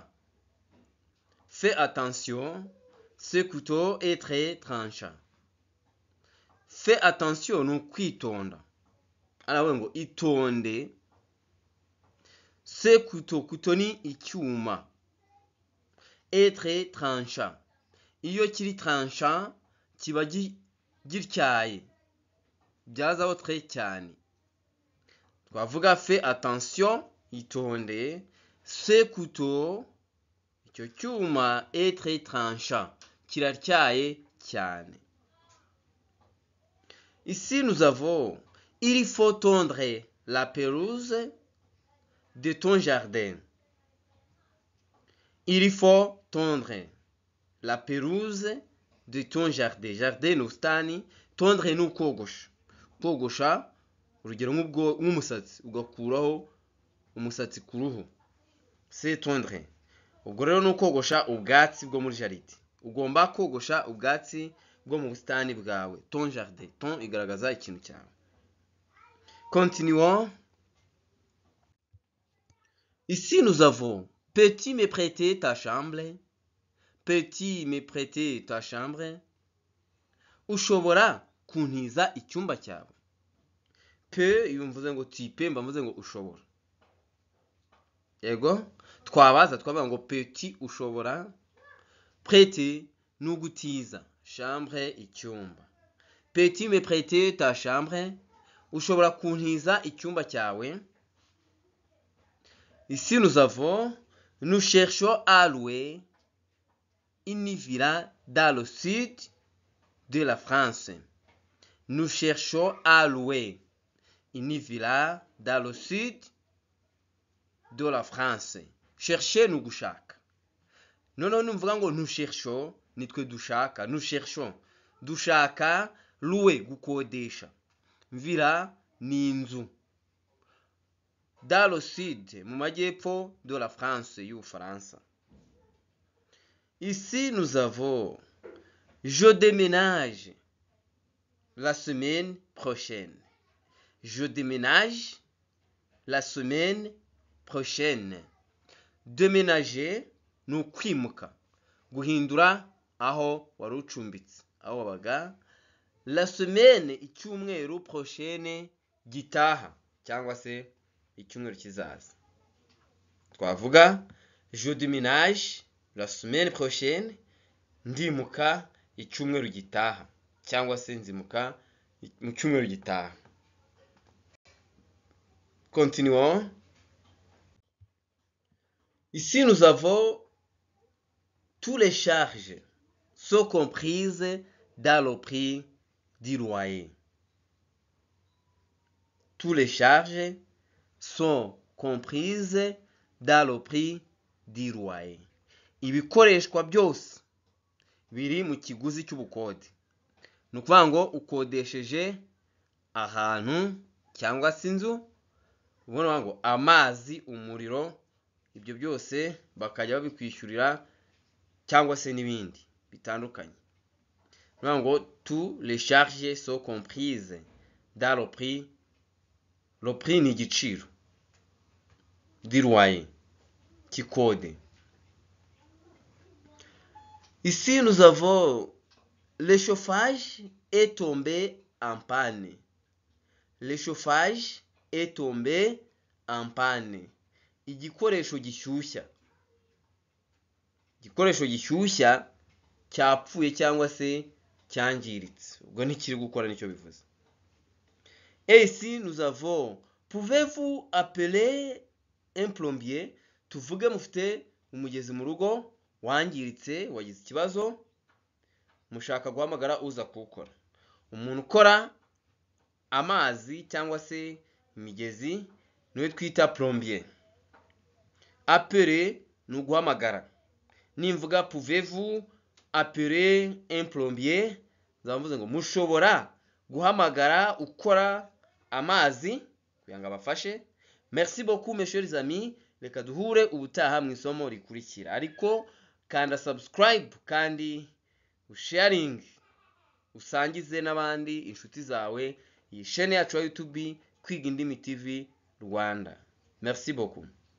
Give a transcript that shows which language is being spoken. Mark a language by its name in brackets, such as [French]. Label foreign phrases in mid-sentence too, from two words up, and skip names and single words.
[French] Fais attention. Ce couteau est très tranchant. Fais attention [Kinyarwanda] ni ukwitonda. Aravuga ngo itonde. [French] Ce couteau, couteau [Kinyarwanda] ni icyuma. [French] Est très tranchant. [Kinyarwanda] Iyo kiri tranchant kiba gityaye. Byazaho très cyane. Twavuga [French] fais attention, [Kinyarwanda] itonde. [French] Ce couteau, [Kinyarwanda] icyo cyuma [French] est très tranchant. [Kinyarwanda] Kiratyaye cyane. [French] Ici nous avons il faut tondre la pelouse de ton jardin. Il faut tondre la pelouse de ton jardin. [Kinyarwanda] Jardin ni ubusitani, tondre ni ukogosha. Kogosha urugero nk'umusatsi ugakuraho umusatsi ku ruhu. [French] C'est tondre. [Kinyarwanda] Ubwo rero ni ukogosha ubwatsi bwo muri jaride. Ugomba kogosha ubwatsi bwo mu busitani bwawe. [French] Ton jardin. [Kinyarwanda] Ton igaragaza ikintu cyawe. [French] Continuons. Ici nous avons peux-tu me prêter ta chambre? Peux-tu me prêter ta chambre? [Kinyarwanda] Ushobora kuntiza icyumba cyawe. Peu iyo mvuze ngo [French] tu peux [Kinyarwanda] mba mvuze ngo ushobora. yego twabaza twavuga ngo peux-tu ushobora, prêter ni ugutiza, chambre icyumba. [French] Peux-tu me prêter ta chambre, [Kinyarwanda] ushobora kuntiza icyumba cyawe. [French] Ici nous avons, nous cherchons à louer une villa dans le sud de la France. Nous cherchons à louer une villa dans le sud de la France. [Kinyarwanda] Chercher ni gushaka. Noneho numvuga ngo [French] nous cherchons [Kinyarwanda] nitwe dushaka, [French] nous cherchons [Kinyarwanda] dushaka, louer gukodesha, villa ni inzu, [French] dans le sud [Kinyarwanda] mu majyepfo [French] de la France y'Ubufaransa. Ici nous avons, je déménage la semaine prochaine. Je déménage la semaine prochaine. [Kinyarwanda] Déménager ni ukwimuka, guhindura aho wari ucumbitse, aho wabaga. [French] La semaine [Kinyarwanda] icyumweru, prochaine gitaha cyangwa se icyumweru kizaza. [French] Twavuga je déménage la semaine prochaine, [Kinyarwanda] ndimuka icyumweru gitaha cyangwa se nzimuka mu cyumweru gitaha. [French] Continuons. Ici nous avons toutes les charges sont comprises dans le prix du loyer. Toutes les charges sont comprises dans le prix du loyer. [Kinyarwanda] Ibikoreshwa byose biri mu kiguzi cy'ubukode. Ni ukuvuga ngo ukodesheje ahantu cyangwa se inzu, ubona ngo amazi, umuriro, ibyo byose bakajya babikwishyurira cyangwa se n'ibindi bitandukanye. Ni ngo [French] tous les charges sont comprises dans le prix. Le prix [Kinyarwanda] ni igiciro [French] du loyer cy'ikode. Ici nous avons le chauffage est tombé en panne. Le chauffage est tombé en panne. [Kinyarwanda] Igikoresho gishyushya. Igikoresho gishyushya cyapfuye cyangwa se cyangiritse. Ubwo ntikiri gukora nicyo bivuze. [French] Et ici nous avons, pouvez-vous appeler un plombier? [Kinyarwanda] Tuvuge mufite umugezi mu rugo wangiritse, wagize ikibazo, mushaka guhamagara uza kuwukora. Umuntu ukora amazi cyangwa se imigezi niwe twita plombier. Appeler ni uguhamagara. [French] Nimvuga pouvez-vous appeler un plombier, [Kinyarwanda] zavuze ngo mushobora guhamagara ukora amazi kugira ngo abafashe. [French] Merci beaucoup mes chers amis, [Kinyarwanda] reka duhure ubutaha mu isomo rikurikira. Ariko kanda subscribe kandi usharing, usangize n'abandi inshuti zawe iyi chaîne yacu ya YouTube Kwiga Indimi TV Rwanda. [French] Merci beaucoup.